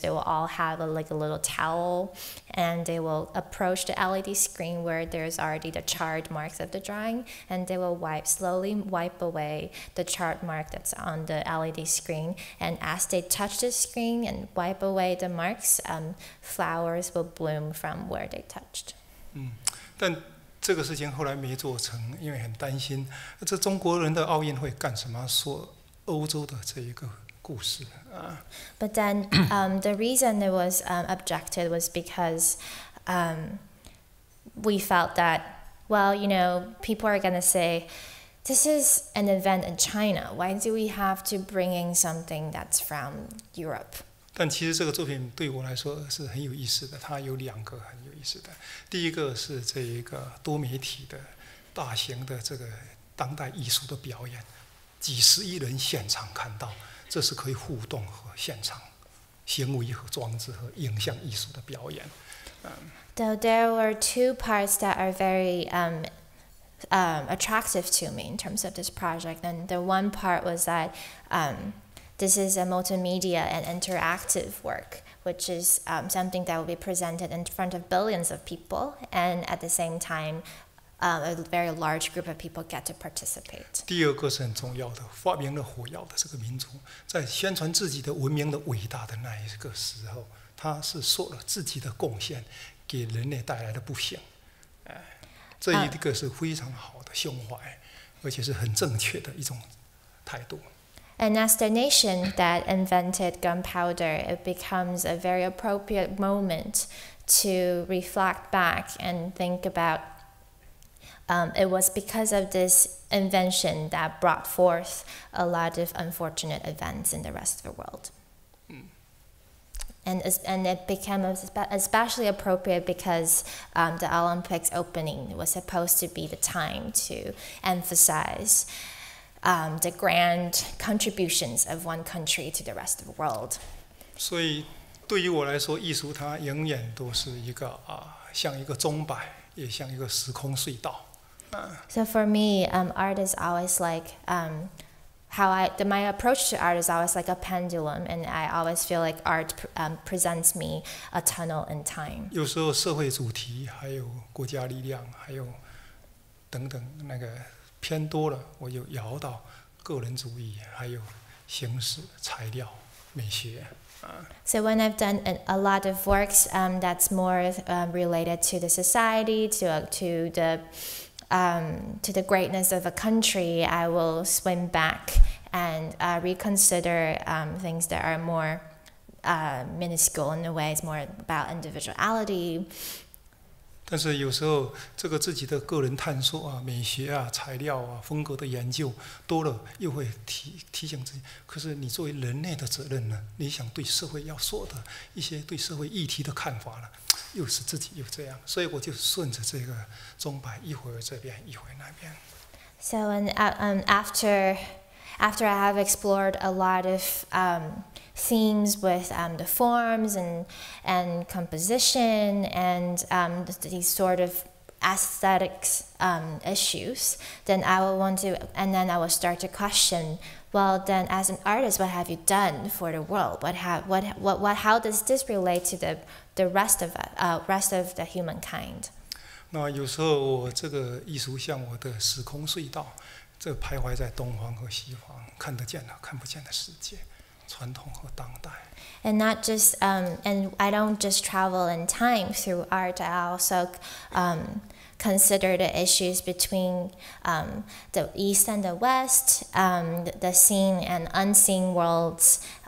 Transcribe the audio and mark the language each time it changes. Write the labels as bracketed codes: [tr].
[en] They will all have a little towel, and they will approach the LED screen where there's already the charred marks of the drawing, and they will slowly wipe away the charred mark that's on the LED screen. And as they touch the screen and wipe away the marks, flowers will bloom from where they touched. [zh] 但这个事情后来没做成，因为很担心这中国人的奥运会干什么？说欧洲的这一个故事啊。 [en] But then the reason it was objected was because we felt that, well, people are going to say, this is an event in China. Why do we have to bring in something that's from Europe? [zh] 但其实这个作品对我来说是很有意思的，它有2个很有意思的。第一个是这一个多媒体的大型的这个当代艺术的表演，几十亿人现场看到，这是可以互动和现场行为和装置和影像艺术的表演。 [en] Though there were 2 parts that are very attractive to me in terms of this project, and the one part was that this is a multimedia and interactive work, which is something that will be presented in front of billions of people, and at the same time, a very large group of people get to participate. [zh] 第2个是很重要的，发明了火药的这个民族，在宣传自己的文明的伟大的那一个时候，他是做了自己的贡献，给人类带来的不幸。这一个是非常好的胸怀，而且是很正确的一种态度。 [en] And as the nation that invented gunpowder, it becomes a very appropriate moment to reflect back and think about it was because of this invention that brought forth a lot of unfortunate events in the rest of the world. And it became especially appropriate because the Olympics opening was supposed to be the time to emphasize the grand contributions of one country to the rest of the world. [zh] 所以对于我来说，艺术它永远都是一个像一个钟摆，也像一个时空隧道。 [en] So for me, art is always like my approach to art is always like a pendulum, and I always feel like art presents me a tunnel in time. [zh] 有时候社会主题，还有国家力量，还有等等那个偏多了，我就摇到个人主义，还有形式、材料、美学。 [en] So when I've done a lot of works that's more related to the society, to the greatness of a country, I will swim back and reconsider things that are more minuscule in a way. It's more about individuality. [zh] 但是有时候这个自己的个人探索美学材料风格的研究多了，又会提醒自己。可是你作为人类的责任呢？你想对社会要说的一些对社会议題的看法呢？又是自己又这样，所以我就顺着这个钟摆，一会儿这边，一会儿那边。 [en] So after I have explored a lot of themes with the forms and composition and these sort of aesthetics issues, then I will start to question. Well, then, as an artist, what have you done for the world? How does this relate to the rest of the humankind? [zh] 那有时候我这个艺术像我的时空隧道，这徘徊在东方和西方，看得见的、看不见的世界，传统和当代。 [en] And not just and I don't just travel in time through art. I also consider the issues between the East and the West, the seen and unseen worlds.